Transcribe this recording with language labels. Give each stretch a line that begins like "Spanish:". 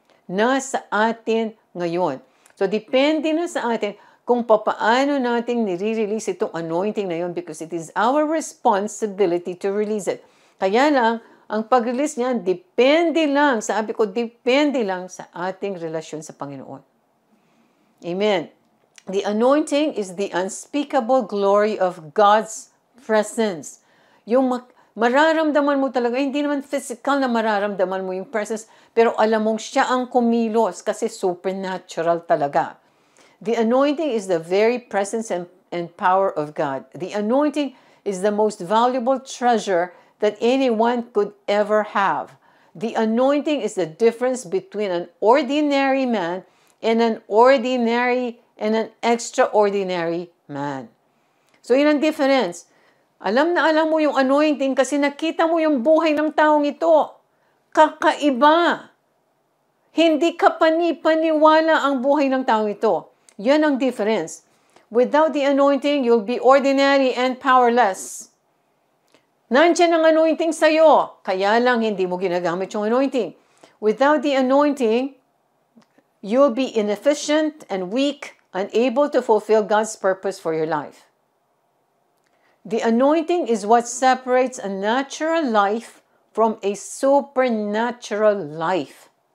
Filipino: Nasa atin ngayon. So, depende na sa atin kung papaano natin nire-release itong anointing na yun
English: because it is our responsibility to release it.
Filipino: Kaya lang, ang pag-release niyan, depende lang, sabi ko, depende lang sa ating relasyon sa Panginoon. Amen.
English: The anointing is the unspeakable glory of God's presence.
Filipino: Yung mararamdaman mo talaga, hindi naman physical na mararamdaman mo yung presence, pero alam mong siya ang kumilos kasi supernatural talaga.
English: The anointing is the very presence and power of God. The anointing is the most valuable treasure that anyone could ever have. The anointing is the difference between an ordinary man and an ordinary and an extraordinary man.
Filipino: So yun ang difference. Alam na alam mo yung anointing kasi nakita mo yung buhay ng taong ito. Kakaiba. Hindi ka panipaniwala ang buhay ng taong ito. Yan ang difference.
English: Without the anointing, you'll be ordinary and powerless.
Filipino: Nandiyan ang anointing sa'yo. Kaya lang hindi mo ginagamit yung anointing.
English: Without the anointing, you'll be inefficient and weak, unable to fulfill God's purpose for your life. The anointing is what separates a natural life from a supernatural life.